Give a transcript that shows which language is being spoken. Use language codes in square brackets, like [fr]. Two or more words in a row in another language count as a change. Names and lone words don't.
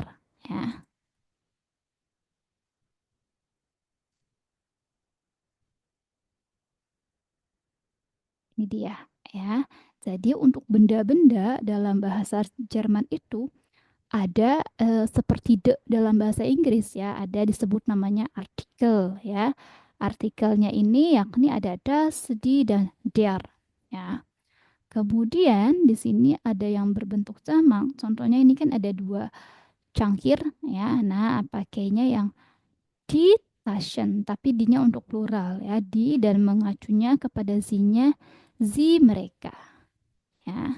[id] Ya, ini dia ya. Jadi untuk benda-benda dalam bahasa Jerman itu ada seperti the dalam bahasa Inggris ya, ada disebut namanya artikel ya. Artikelnya ini yakni ada das, die dan der ya. Kemudian di sini ada yang berbentuk jamak. Contohnya ini kan ada dua cangkir ya. Nah, pakainya yang [de] die Taschen, [id] tapi dinya untuk plural ya. Di dan mengacunya kepada zinya zi mereka ya.